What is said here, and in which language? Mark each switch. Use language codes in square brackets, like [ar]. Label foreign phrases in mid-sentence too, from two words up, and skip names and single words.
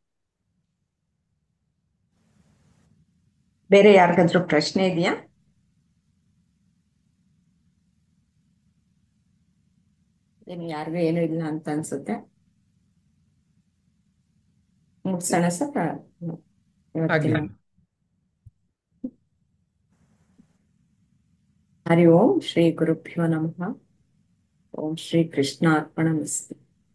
[kn] ಬೇರೆ ಯಾರಿಗಾದ್ರೂ ಪ್ರಶ್ನೆ ಇದೆಯಾ? ಯಾರಿಗೂ ಏನು ಇಲ್ಲ ಅಂತ ಅನ್ಸುತ್ತೆ. ಮುಗಿಸೋಣ ಸರ್ ಇವತ್ತಿನ. ಆಗ್ಲಿ. [sa] ಹರಿ ಓಂ ಶ್ರೀ ಗುರುಭ್ಯೋ ನಮಃ. ಓಂ ಶ್ರೀ ಕೃಷ್ಣ ಅರ್ಪಣಮಸ್ತು.